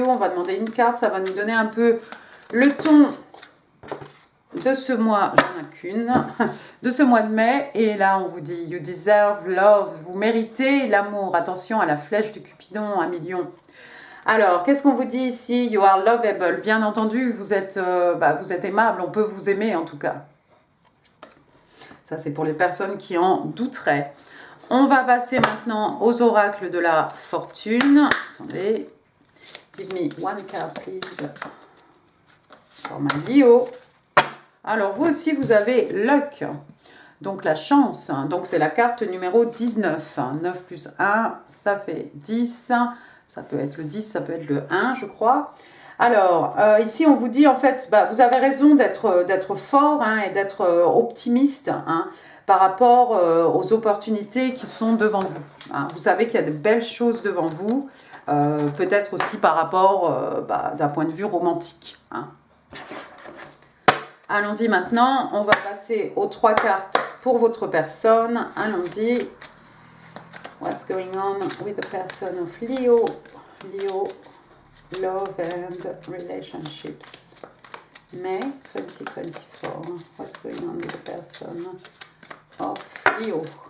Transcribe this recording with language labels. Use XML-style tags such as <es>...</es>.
<fr>On va demander une carte, ça va nous donner un peu le ton de ce mois, j'en ai qu'une, de ce mois de mai, et là on vous dit</fr> <en>you deserve love,</en> <fr>vous méritez l'amour, attention à la flèche du Cupidon, 1 million. Alors, qu'est-ce qu'on vous dit ici?</fr> <en>You are lovable,</en> <fr>bien entendu, vous êtes aimable, on peut vous aimer en tout cas. Ça c'est pour les personnes qui en douteraient. On va passer maintenant aux oracles de la fortune.</fr> <en>Attendez, give me one card please, for my Leo.</en> <fr>Alors, vous aussi, vous avez luck, donc la chance. Donc, c'est la carte numéro 19. 9 plus 1, ça fait 10. Ça peut être le 10, ça peut être le 1, je crois. Alors, ici, on vous dit, en fait, vous avez raison d'être fort et d'être optimiste par rapport aux opportunités qui sont devant vous. Vous savez qu'il y a de belles choses devant vous, peut-être aussi par rapport d'un point de vue romantique. Allons-y maintenant, on va passer aux 3 cartes pour votre personne. Allons-y.</fr> <en>What's going on with the person of Leo? Leo, love and relationships. May 2024. What's going on with the person of Leo?</en>